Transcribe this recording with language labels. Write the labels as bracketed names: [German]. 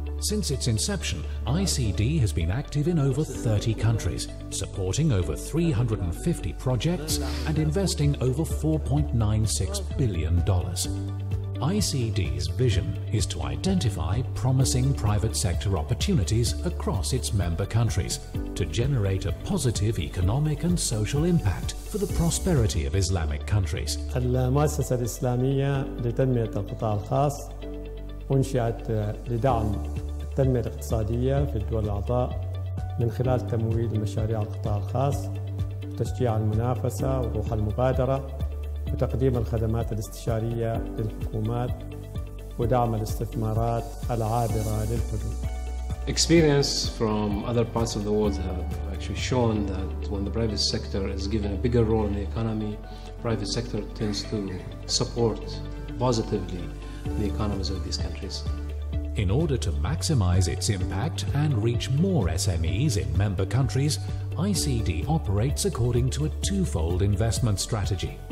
[English] Since its inception, ICD has been active in over 30 countries, supporting over 350 projects and investing over $4.96 billion. ICD's vision is to identify promising private sector opportunities across its member countries to generate a positive economic and social impact for the prosperity of Islamic countries. [Arabic] المؤسسة الإسلامية لتنمية القطاع الخاص أنشئت لدعم التنمية الاقتصادية في الدول الأعضاء من خلال تمويل مشاريع القطاع الخاص وتشجيع المنافسة وروح المبادرة وتقديم الخدمات الاستشارية للحكومات ودعم الاستثمارات العابرة للحدود. [English] Experience from other parts of the world have actually shown that when the private sector is given a bigger role in the economy, private sector tends to support positively the economies of these countries. In order to maximize its impact and reach more SMEs in member countries, ICD operates according to a twofold investment strategy.